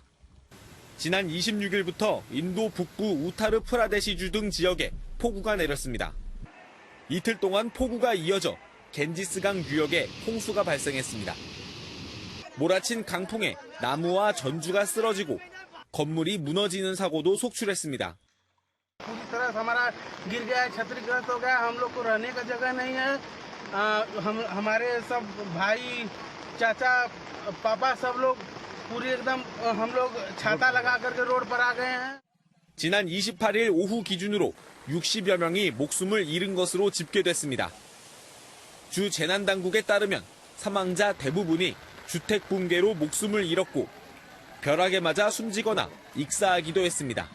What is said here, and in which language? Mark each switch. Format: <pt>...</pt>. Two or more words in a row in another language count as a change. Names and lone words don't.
<ko>지난 26일부터 인도 북부 우타르 프라데시주 등 지역에 폭우가 내렸습니다. 이틀 동안 폭우가 이어져 겐지스강 유역에 홍수가 발생했습니다. 몰아친 강풍에 나무와 전주가 쓰러지고 건물이 무너지는 사고도 속출했습니다.</ko> <hi>पूरी तरह हमारा गिर गया है, क्षतिग्रस्त हो गया। हम लोग को रहने का जगह नहीं है। हमारे सब भाई चाचा पापा सब लोग पूरी एकदम हम लोग छाता लगा करके रोड पर आ गए हैं.</hi> <ko>지난 28일 오후 기준으로 60여 명이 목숨을 잃은 것으로 집계됐습니다. 주 재난당국에 따르면 사망자 대부분이 주택 붕괴로 목숨을 잃었고 벼락에 맞아 숨지거나 익사하기도 했습니다.</ko>